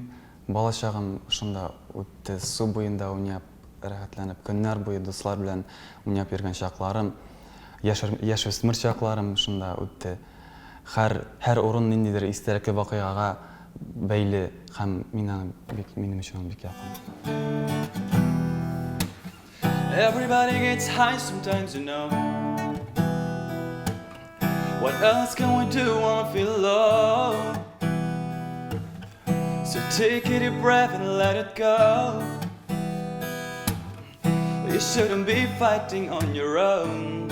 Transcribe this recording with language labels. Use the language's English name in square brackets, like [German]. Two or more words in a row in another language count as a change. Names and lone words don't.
[Tatar] Балачагым шунда үтте, су буенда уйнап, рәхәтләнеп, көннәр буе дуслар белән уйнап йөргән чакларым, яшь-үсмер чакларым шунда үтте. Һәр урын ниндидер истәлекле вакыйгага бәйле һәм минем өчен бик якын. [English] Everybody gets high sometimes, you know. What else can we do when we feel low? So take a deep breath and let it go. You shouldn't be fighting on your own.